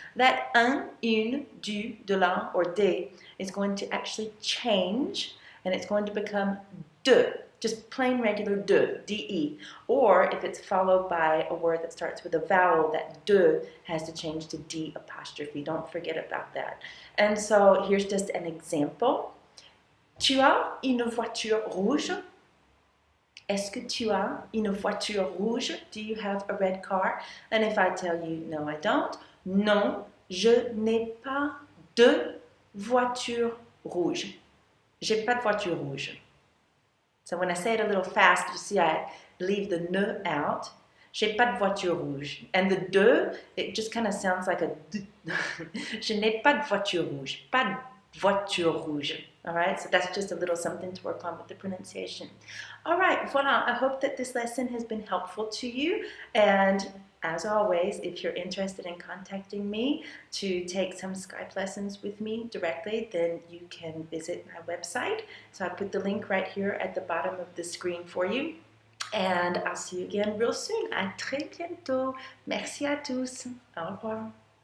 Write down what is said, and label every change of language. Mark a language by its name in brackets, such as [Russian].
[English] That un, une, du, de la, or des is going to actually change, and it's going to become de. Just plain regular de, de. Or if it's followed by a word that starts with a vowel, that de has to change to d apostrophe. Don't forget about that. And so here's just an example. [French] Tu as une voiture rouge? Est-ce que tu as une voiture rouge? [English] Do you have a red car? And if I tell you no, I don't. [French] Non, je n'ai pas de voiture rouge. J'ai pas de voiture rouge. [English] So when I say it a little fast, you see I leave the ne out. [French] J'ai pas de voiture rouge. [English] And the de, it just kind of sounds like a d. [French] Je n'ai pas de voiture rouge. Pas de voiture rouge. [English] All right, so that's just a little something to work on with the pronunciation. All right, voilà. I hope that this lesson has been helpful to you. And as always, if you're interested in contacting me to take some Skype lessons with me directly, then you can visit my website. So I put the link right here at the bottom of the screen for you. And I'll see you again real soon. [French] À très bientôt. Merci à tous. Au revoir.